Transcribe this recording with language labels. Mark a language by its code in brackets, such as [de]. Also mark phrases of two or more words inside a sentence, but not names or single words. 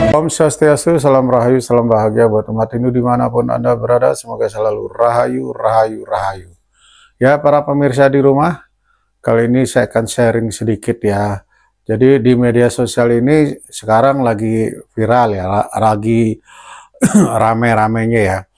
[id] Swastiastu, salam rahayu, salam bahagia buat umat Hindu dimanapun Anda berada. Semoga selalu rahayu, rahayu, rahayu. Ya, para pemirsa di rumah, kali ini saya akan sharing sedikit ya. Jadi di media sosial ini sekarang lagi viral ya, lagi rame-ramenya ya.